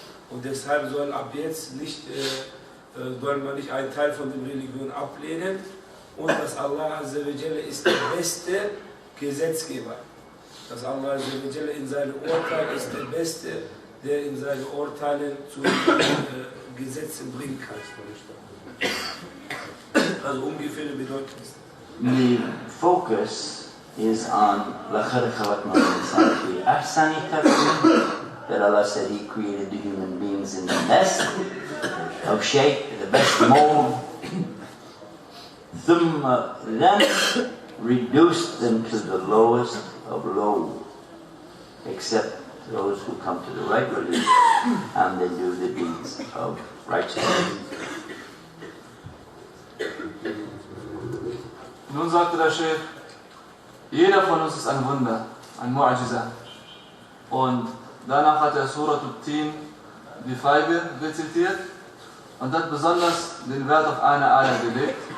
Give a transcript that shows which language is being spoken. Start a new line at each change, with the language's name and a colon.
German: Und deshalb soll ab jetzt soll man nicht einen Teil von der Religion ablehnen. Und dass Allah Azza wa Jalla ist der beste Gesetzgeber. Dass Allah in seinem Urteil ist der Beste, der in seinen Urteilen zu Gesetzen bringen kann. Also ungefähr die Bedeutung ist.
English: The focus is on
Arabic: لَقَدْ خَلَقْنَا الْإِنسَانَ فِي أَحْسَنِ تَقْوِيمٍ,
English: that Allah said He created the human beings in the best of shape, the best mold.
Arabic: ثُمَّ
English: then reduced them to the lowest of low, except those who come to the right religion and they do the deeds of righteousness.
German: Nun sagte der Sheikh, jeder von uns ist ein Wunder, ein Mu'ajiza. Und danach hat er Surat al-Tin, die Feige, rezitiert und hat besonders den Wert auf eine Ayah gelegt.